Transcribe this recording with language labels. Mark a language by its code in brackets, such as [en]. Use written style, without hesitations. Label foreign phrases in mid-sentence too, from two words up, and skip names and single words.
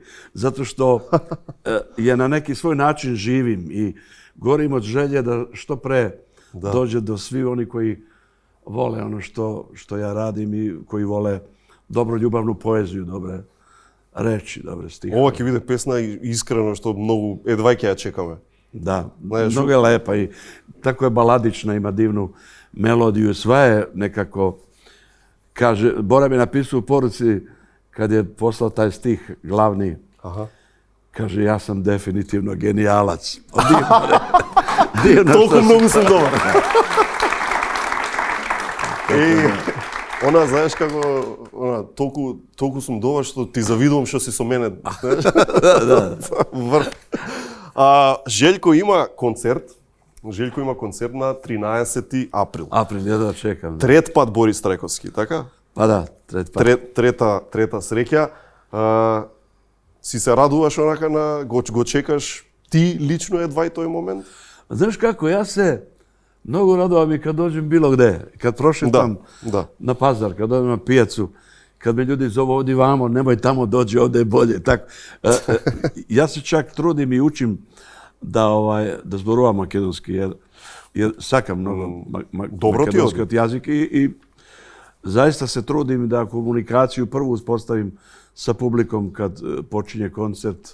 [sr] Zato što je na neki svoj način živim i gorim od želje da što pre dođe do svi oni koji vole ono što ja radim i koji vole dobru ljubavnu poeziju, dobre reči, dobre stihe. [mk] Ова ќе биде песна искрено што многу едва ќе ја чекаме. [sr] Da, mnogo je lepa i tako je baladična, ima divnu melodiju, sve je nekako, kaže, Bora mi je napisao u poruci kad je poslao taj stih glavni, kaže, ja sam definitivno genijalac. Divno. [mk] Толку многу сум добар. Она, знаеш како, толку сум добар што ти завидувам што си со мене. Врв. [sr] Željko ima koncert na 13. april. April, jedva čekam. [mk] Трет пад Борис Трајковски, така? Па да, трет пад. Трета среќа. Си се радуваш онака на го чекаш ти лично едва и тој момент? [sr] Znaš kako, ja se mnogo radovam i kad dođem bilo gde. Kad prošetam na pazar, kad dođem na pijacu, kad me ljudi zovu ovdje vamo, nemoj tamo dođi, ovdje je bolje. Tako. Ja se čak trudim i učim da [mk] зборувам македонски, [sr] jer [mk] сакам многу македонски од јазике [sr] i zaista se trudim da komunikaciju prvu uspostavim sa publikom kad počinje koncert.